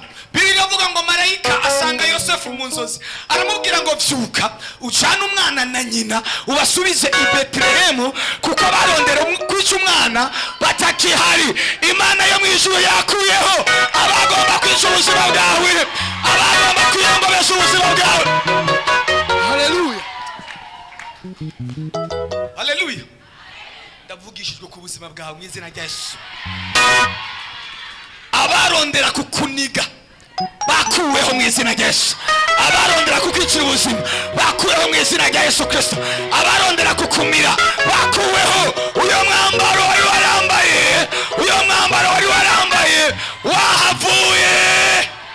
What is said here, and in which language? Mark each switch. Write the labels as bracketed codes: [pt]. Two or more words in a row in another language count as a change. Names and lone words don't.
[rn] Bibiliya ivuga ngo marayika asanga Yosefu mu nzozi, aramubwira ngo vyuka ujana umwana na nyina ubasubize i Betelehemu, kuko barondera kwica umwana batakihari. Imana yo mwijuru yakuyeho abagomba kwica ubuzima bwawe, abagomba kwiyongobesha ubuzima bwawe. Haleluya, haleluya. Ndavugishijwe ku buzima bwawe mu izina rya Yesu. Abarondera kukuniga bakuweho mu izina rya Yesu. Abarondera kukwicira ubuzima bakuweho mu izina rya Yesu Kristo. Abarondera kukumira bakuweho. Uyo mwambaro wari warambaye, uyo mwambaro wari warambaye wahavuye.